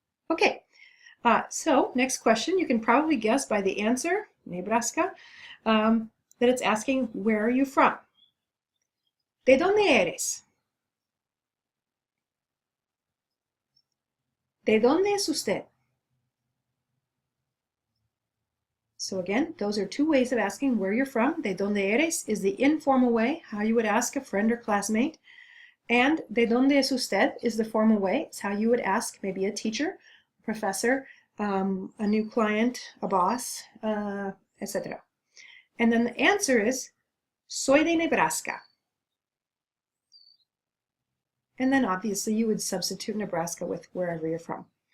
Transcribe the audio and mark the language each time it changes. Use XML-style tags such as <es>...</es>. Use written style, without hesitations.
<en>Okay, so next question. You can probably guess by the answer, Nebraska, that it's asking, where are you from?</en> <es>¿De dónde eres? ¿De dónde es usted?</es> <en>So again, those are two ways of asking where you're from.</en> <es>¿De dónde eres</es> <en>is the informal way, how you would ask a friend or classmate. And</en> <es>¿de dónde es usted</es> <en>is the formal way. It's how you would ask maybe a teacher, a professor, a new client, a boss, etc. And then the answer is,</en> <es>soy de Nebraska.</es> <en>And then obviously you would substitute Nebraska with wherever you're from.</en>